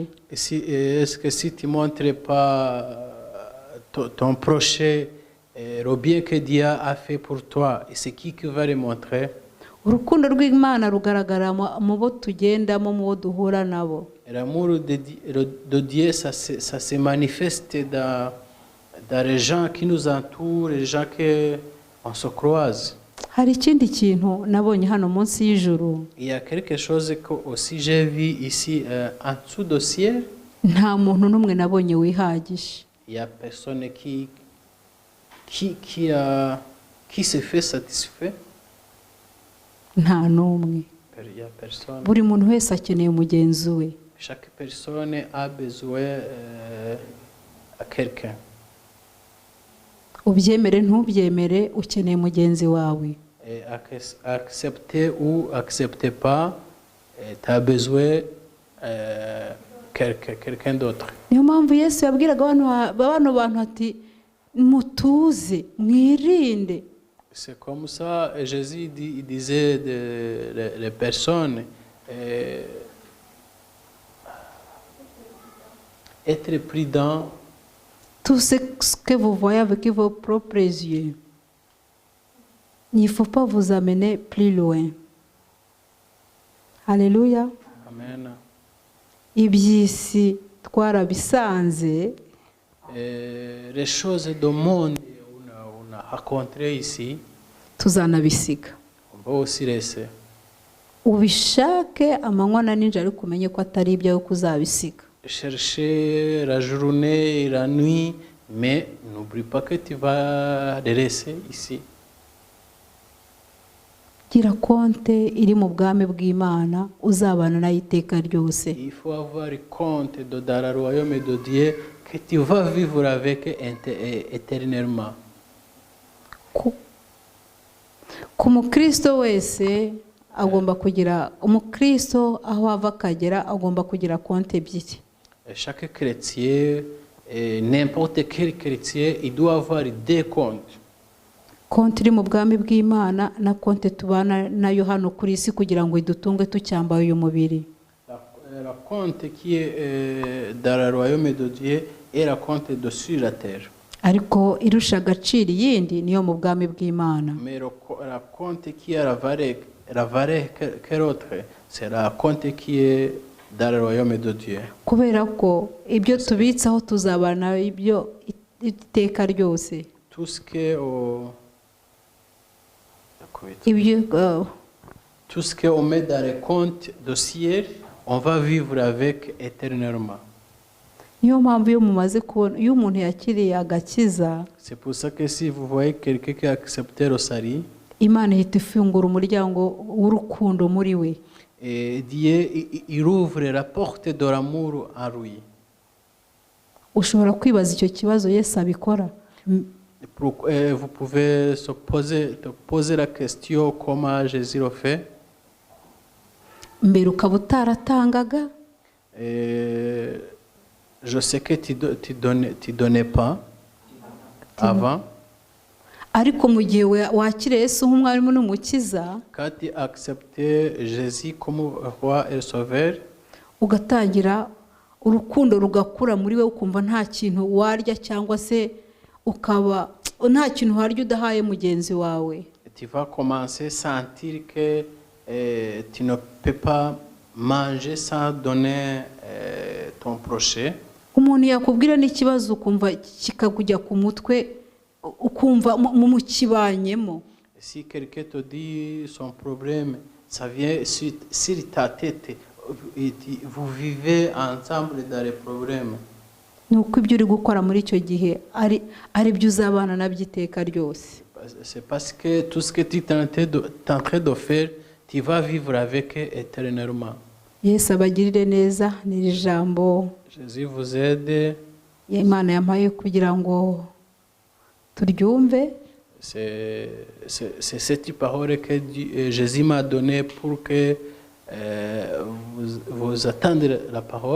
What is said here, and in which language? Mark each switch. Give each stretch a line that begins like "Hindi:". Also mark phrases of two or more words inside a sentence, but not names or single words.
French: Est-ce que si tu ne montres pas ton prochain le bien que Dieu a fait pour toi, c'est qui va le montrer?
Kinyarwanda: Urukundo rw'Imana rugaragara mu bo tugendamo, mu bo duhura nabo.
French: L'amour de Dieu, ça se manifeste dans les gens qui nous entourent, les gens qu'on se croise.
Kinyarwanda: Hari ikindi kintu nabonye hano munsi y'ijuru.
French: Il y a quelque chose que aussi j'ai vu ici en dessous du ciel.
Kinyarwanda: Nta muntu n'umwe nabonye wihagije.
French: Il y a personne qui se fait satisfait.
Kinyarwanda: Nta n'umwe.
French: Il y a personne.
Kinyarwanda: Buri muntu wese akeneye mugenzi we.
French: Chaque personne a besoin à quelqu'un.
Kinyarwanda: Ubyemere ntubyemere ukeneye mugenzi wawe.
French: Et accepter ou accepter pas, tu as besoin quelqu'un d'autre.
Kinyarwanda: Niyo mpamvu Yesu yabwiraga bano bantu ati mutuze mwirinde.
French: C'est comme ça, Jésus il disait les personnes, être prudent. Tout ce que vous voyez avec vos propres yeux, il ne faut pas vous amener plus loin. Alléluia. Amen.
Kinyarwanda: Iby'isi twarabisanze,
French: Les choses du monde on a rencontré ici,
Kinyarwanda: tuzanabisiga.
French: on va aussi laisser.
Kinyarwanda: Ubishake amanywa na nijoro ariko umenye ko atari ibyawe kuzabisiga.
French: Chercher la journée et la nuit, mais n'oublie pas que tu vas les laisser ici.
Kinyarwanda: Gira konte iri mu bwami bw'Imana uzabana nayo iteka ryose.
French: Il faut avoir compte dans le royaume de Dieu que tu vas vivre avec éternellement.
Kinyarwanda: Ku mukristo wese agomba kugira, umukristo aho ava akagera agomba kugira konte ebyiri.
French: Chaque chrétien, n'importe quel chrétien, il doit avoir deux comptes.
Kinyarwanda: konti iri mu bwami bw'Imana na konti tubana nayo hano kuri isi kugira ngo idutunge tucyambaye uyu mubiri.
French: La compte qui est dans le royaume de Dieu est la compte de sur la terre.
Kinyarwanda: Ariko irusha agaciro iyindi niyo mu bwami bw'Imana.
French: Mais la compte qui a la valeur que l'autre, c'est la compte qui est dans le royaume de Dieu.
Kinyarwanda: Kubera ko ibyo tubitsaho tuzabana ibyo iteka ryose.
French: Tout ce que tout ce qu'on met dans les comptes de ciel, on va vivre avec éternellement.
Kinyarwanda: Niyo mpamvu iyo mumaze kubona iyo umuntu yakiriye agakiza,
French: C'est pour ça que si vous voyez quelqu'un qui a accepté le salut,
Kinyarwanda: Imana ihita ifungura umuryango w'urukundo muri we.
French: et Dieu il ouvre la porte de l'amour en lui.
Kinyarwanda: Ushobora kwibaza icyo kibazo Yesu abikora.
French: Vous pouvez se poser la question comment Jésus le fait.
Kinyarwanda: Mbere ukaba utaratangaga,
French: Je sais que tu donnais pas avant.
Kinyarwanda: ariko mu gihe wakiriye Yesu nk'umwarimu n'umukiza,
French: Quand tu as accepté Jésus comme roi et sauveur,
Kinyarwanda: ugatangira urukundo rugakura muri we, ukumva nta kintu warya cyangwa se ukaba nta kintu warya udahaye mugenzi wawe.
French: tu vas commencer à sentir que tu ne peux pas manger sans donner ton prochain.
Kinyarwanda: Umuntu yakubwira n'ikibazo ukumva kikakujya ku mutwe, ukumva mu kibanyemo.
French: Si quelqu'un te dit son problème, ça vient sur ta tête. Vous vivez ensemble dans les problèmes.
Kinyarwanda: Nuko ibyo uri gukora muri icyo gihe ari byo uzabana nabyo iteka ryose.
French: C'est parce que tout ce que tu es en train de faire, tu vas vivre avec éternellement.
Kinyarwanda: Yesu abagirire neza, n'iri jambo
French: Jésus vous aide.
Kinyarwanda: Imana yampaye kugira ngo turyumve.
French: C'est cette parole que Jésus m'a donnée pour que vous attendez la parole.